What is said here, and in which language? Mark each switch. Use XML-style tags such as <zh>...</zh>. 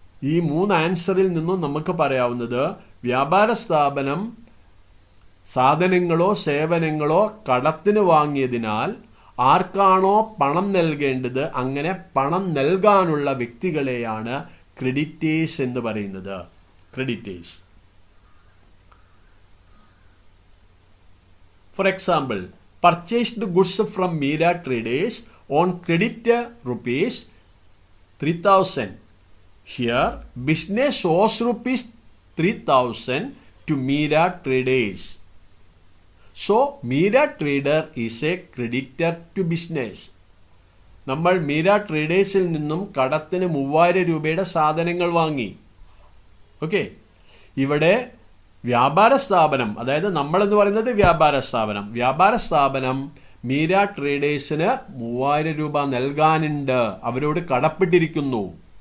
<ml>ഈ 3 ആൻസറിൽ നിന്നും നമുക്ക് പറയാവുന്നത് വ്യാപാര സ്ഥാപനം സാധനങ്ങളോ സേവനങ്ങളോ കടത്തിന് വാങ്ങിയതിനാൽ ആർക്കാണോ പണം നൽകേണ്ടത് അങ്ങനെ പണം നൽകാനുള്ള വ്യക്തികളെയാണ് ക്രെഡിറ്റേഴ്സ് എന്ന് പറയുന്നത്. Creditors.</ml> <en>For example, purchased goods from Meera Traders on credit rupees 3,000. Here, business owes rupees 3,000 to Meera Traders. So, Meera Trader is a creditor to business.</en> <ml>നമ്മൾ മീര ട്രേഡേഴ്സിൽ നിന്നും കടത്തിന് 3000 രൂപയുടെ സാധനങ്ങൾ വാങ്ങി. ഓക്കെ, ഇവിടെ വ്യാപാര സ്ഥാപനം, അതായത് നമ്മളെന്ന് പറയുന്നത് വ്യാപാര സ്ഥാപനം മീര ട്രേഡേഴ്സിന് 3000 രൂപ നൽകാനുണ്ട്, അവരോട് കടപ്പെട്ടിരിക്കുന്നു.</ml>